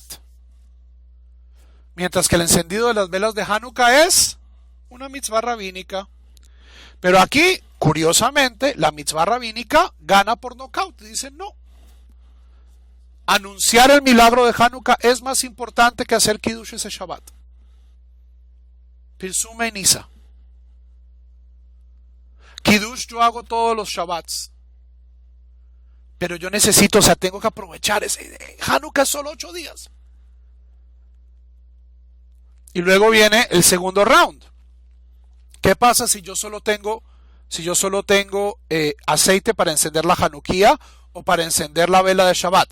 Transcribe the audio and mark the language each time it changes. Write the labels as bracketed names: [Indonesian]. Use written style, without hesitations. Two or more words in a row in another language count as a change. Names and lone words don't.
[Spanish] Mientras que el encendido de las velas de Hanukkah es una mitzvah rabínica. Pero aquí, curiosamente, la mitzvah rabínica gana por nocaut. Dicen no. Anunciar el milagro de Hanukkah es más importante que hacer Kiddush ese Shabbat. [Hebrew] פרסומי ניסא. [Spanish] Kiddush yo hago todos los Shabbats. Pero yo necesito, o sea, tengo que aprovechar ese. Hanukkah es solo 8 días. Y luego viene el segundo round. ¿Qué pasa si yo solo tengo aceite para encender la Hanukkah o para encender la vela de Shabbat?